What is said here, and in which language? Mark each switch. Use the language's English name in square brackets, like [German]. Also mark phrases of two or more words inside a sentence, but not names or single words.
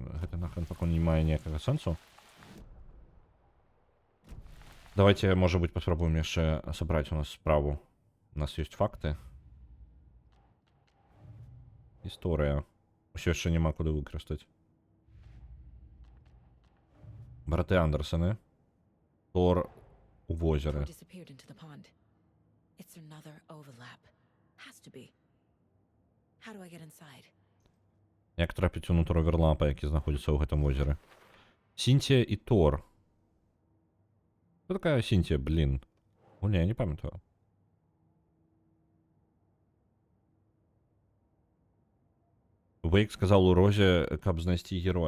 [Belarusian] Гэта нахрен пакуль не мае ніякага сэнсу. Давайте, можа быць, паспрабуем яшчэ сабраць у нас справу. У нас ёсць факты. Гісторыя. Усё яшчэ няма куды выкарыстаць. Браты Андерсаны. Тор у возеры. [English] Disappeared into the pond. It's another overlap. Has to be. How do I get inside? [Belarusian] Як трапіць унутр оверлапа, які знаходзіцца ў гэтым возеры? Сінтія і Тор. Хто такая Сінтія, блін? О, не, я не памятаю. Вейк сказаў у Розе, каб знайсці героя.